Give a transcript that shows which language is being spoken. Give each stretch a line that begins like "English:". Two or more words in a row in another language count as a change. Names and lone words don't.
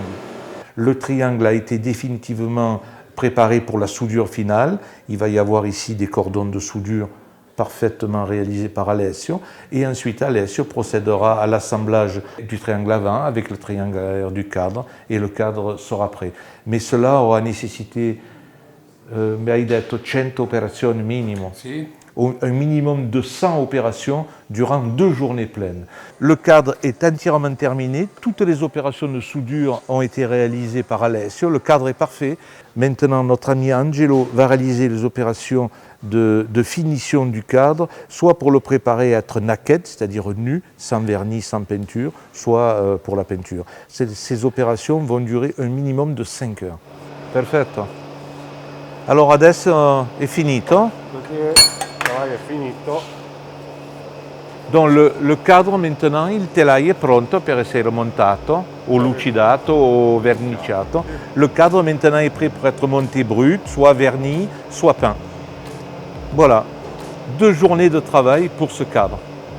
French: Le triangle a été définitivement préparé pour la soudure finale. Il va y avoir ici des cordons de soudure parfaitement réalisé par Alessio, et ensuite Alessio procédera à l'assemblage du triangle avant avec le triangle arrière du cadre, et le cadre sera prêt. Mais cela aura nécessité,
Italian: mi hai detto 100 operazioni minimo. Sì.
French: Un minimum de 100 opérations durant 2 journées pleines. Le cadre est entièrement terminé, toutes les opérations de soudure ont été réalisées par Alessio, le cadre est parfait. Maintenant, notre ami Angelo va réaliser les opérations de finition du cadre, soit pour le préparer à être naked, c'est-à-dire nu, sans vernis, sans peinture, soit pour la peinture. Ces opérations vont durer un minimum de 5 heures.
Italian: Perfetto. Alors adesso è finito. È finito.
French: Donc le cadre maintenant,
Italian: il telaio è pronto per essere montato, o lucidato o verniciato.
French: Le cadre maintenant est prêt pour être monté brut, soit verni, soit peint. Voilà, 2 journées de travail pour ce cadre.